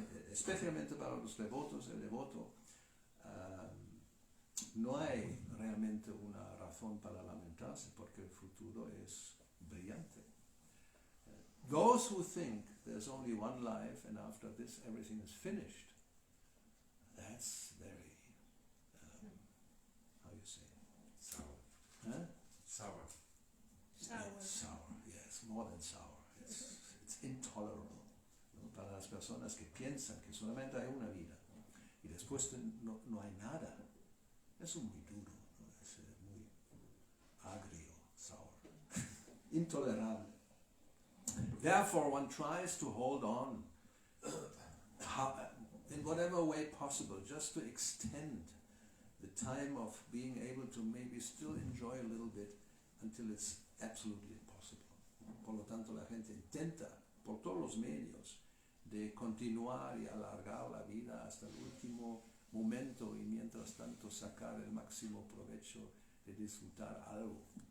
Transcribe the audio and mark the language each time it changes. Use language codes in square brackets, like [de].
[es] Especialmente para los devotos, el devoto, no hay realmente una razón para lamentarse, porque el futuro es brillante. [en] Those who think there's only one life and after this everything is finished, that's very, how you say? Sour. Huh? Sour. Sour, yes, more than sour. It's intolerable, ¿no? [es] Para las personas que piensan que solamente hay una vida y después no hay nada. Eso es muy duro, ¿no? Es muy agrio, sour, intolerable. [en] Therefore, one tries to hold on in whatever way possible, just to extend the time of being able to maybe still enjoy a little bit until it's absolutely impossible. [es] Por lo tanto, la gente intenta, por todos los medios, de continuar y alargar la vida hasta el último momento y mientras tanto sacar el máximo provecho de disfrutar algo.